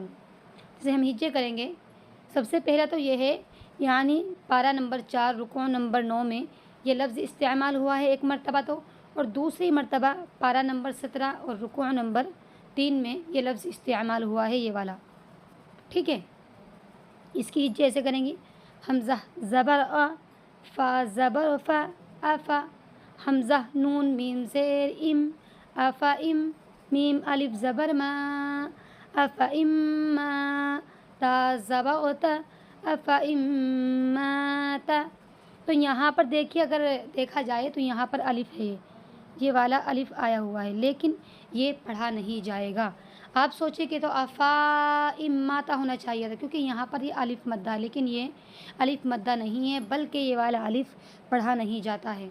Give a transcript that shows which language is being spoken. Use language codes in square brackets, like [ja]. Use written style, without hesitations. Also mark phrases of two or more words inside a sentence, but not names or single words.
[ur] جیسے ہم ہجے کریں گے، سب سے پہلا تو یہ ہے، یعنی پارہ نمبر 4 رکوع نمبر 9 میں یہ لفظ استعمال ہوا ہے ایک مرتبہ تو، اور دوسری مرتبہ پارہ نمبر 17 اور رکوع نمبر 3 میں یہ لفظ استعمال ہوا ہے، یہ والا۔ ٹھیک ہے، اس کی ہجے ایسے کریں گی: حمزہ زبر آ، فا زبر فا، افا، حمزہ نون میم زیر ام، افا ام، میم الف زبر ما، افا ام ما، تا زبر تا، افا ام ما تا۔ تو یہاں پر دیکھیے، اگر دیکھا جائے تو یہاں پر الف ہے، یہ والا الف آیا ہوا ہے، لیکن یہ پڑھا نہیں جائے گا۔ آپ سوچیں کہ تو افا اماتا ہونا چاہیے تھا، کیونکہ یہاں پر یہ الف مدہ، لیکن یہ الف مدہ نہیں ہے، بلکہ یہ والا الف پڑھا نہیں جاتا ہے۔